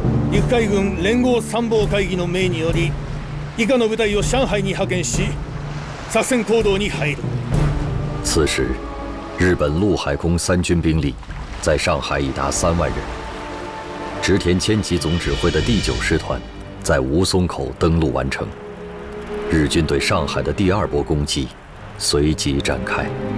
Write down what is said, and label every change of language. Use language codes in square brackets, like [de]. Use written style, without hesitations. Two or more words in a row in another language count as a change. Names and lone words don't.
[ja] 陸海軍連合参謀会議の命により以下の部隊を上海に派遣し作戦行動に入る。 [zh] 此时，日本陆海空三军兵力在上海已达3万人。织田谦吉总指挥的第9师团在吴淞口登陆完成，日军对上海的第2波攻击随即展开。